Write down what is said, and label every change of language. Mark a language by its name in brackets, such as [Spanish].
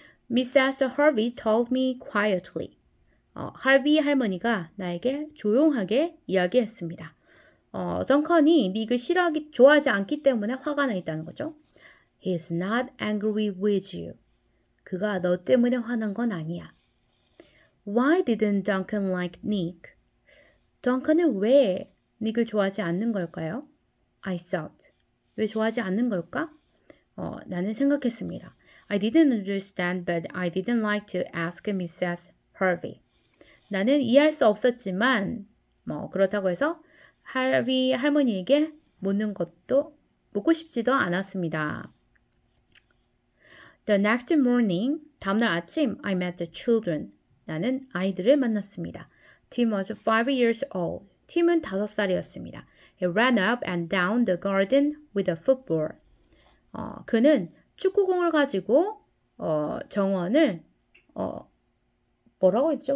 [English] Mrs. Harvey told me quietly. [Korean] 할비 할머니가 나에게 조용하게 이야기했습니다. 덩컨이 닉을 좋아하지 않기 때문에 화가 나 있다는 거죠. [English] He's not angry with you. [Korean] 그가 너 때문에 화난 건 아니야. [English] Why didn't Duncan like Nick? [Korean] 덩컨은 왜 닉을 좋아하지 않는 걸까요? [English] I thought. [Korean] 왜 좋아하지 않는 걸까? 나는 생각했습니다. [English] I didn't understand, but I didn't like to ask Mrs. Harvey. [Korean] 나는 이해할 수 없었지만 그렇다고 해서 할비 할머니에게 묻고 싶지도 않았습니다. [English] The next morning, [Korean] 다음날 아침, [English] I met the children. [Korean] 나는 아이들을 만났습니다. [English] Tim was 5 years old. [Korean] 팀은 5살이었습니다. [English] He ran up and down the garden with a football. [Korean] 그는 축구공을 가지고 정원을 뭐라고 했죠?